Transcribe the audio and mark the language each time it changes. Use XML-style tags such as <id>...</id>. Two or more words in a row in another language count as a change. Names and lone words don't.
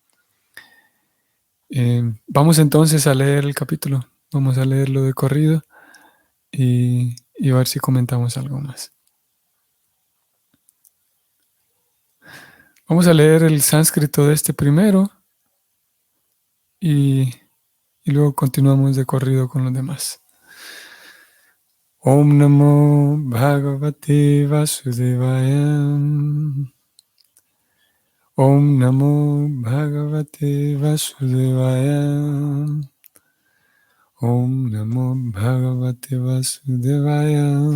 <es>Vamos entonces a leer el capítulo, vamos a leerlo de corrido y a ver si comentamos algo más. Vamos a leer el sánscrito de este primero y luego continuamos de corrido con los demás.</es> <sa>Om Namo Bhagavate Vasudevaya. Om Namo Bhagavate Vasudevaya. Om Namo Bhagavate Vasudevaya.</sa>